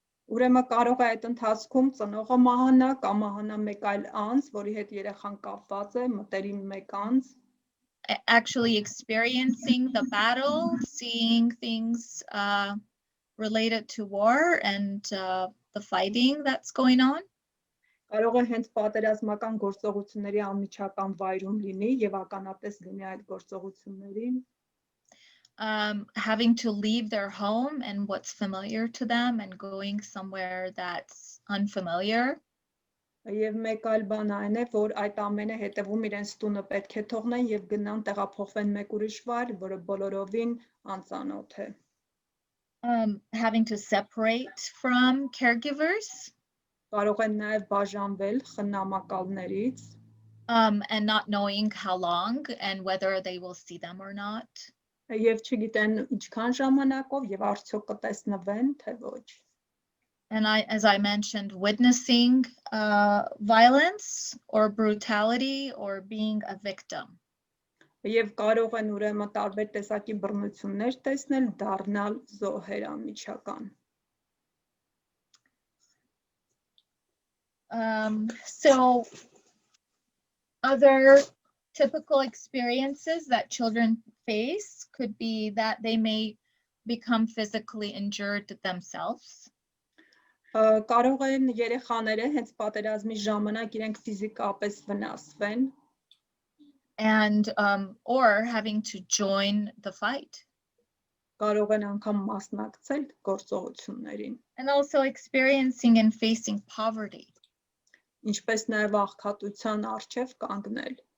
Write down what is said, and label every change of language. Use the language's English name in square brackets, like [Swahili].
[Armenian] Ուրեմն կարող է այդ ընթացքում ծնողը մահանա կամ մահանա մեկ այլ անձ, որի հետ երեխան կապված է, մտերիմ մեկ անձ. [English] Actually experiencing the battle, seeing things related to war and the fighting that's going on. [Armenian] Կարող է հենց պատերազմական գործողությունների անմիջական վայրում լինի եւ ականատես լինի այդ գործողություններին. [English] Having to leave their home and what's familiar to them and going somewhere that's unfamiliar. [Armenian] Եվ մեկ այլ բան այն է, որ այդ ամենը հետևում իրենց տունը պետք է թողնեն եւ գնան տեղափոխվեն մեկ ուրիշ վայր, որը բոլորովին անծանոթ է. [English] Having to separate from caregivers. [Armenian] Կարող են նաեւ բաժանվել խնամակալներից. [English] And not knowing how long and whether they will see them or not. [Armenian] Եվ չգիտեն ինչքան ժամանակով եւ արդյոք կտեսնվեն թե ոչ. [English] And as I mentioned, witnessing violence or brutality or being a victim. [Armenian] Եվ կարող են ուրեմն տարբեր տեսակի բռնություններ տեսնել, դառնալ զոհեր անմիջական. [English] So other typical experiences that children face could be that they may become physically injured themselves. [Armenian] Կարող են երեխաները հենց պատերազմի ժամանակ իրենք ֆիզիկապես վնասվեն. [English] And or having to join the fight. [Armenian] Կարող են անգամ մասնակցել գործողություններին. [English] And also experiencing and facing poverty. [Armenian] Ինչպես նաև աղքատության առջև կանգնել.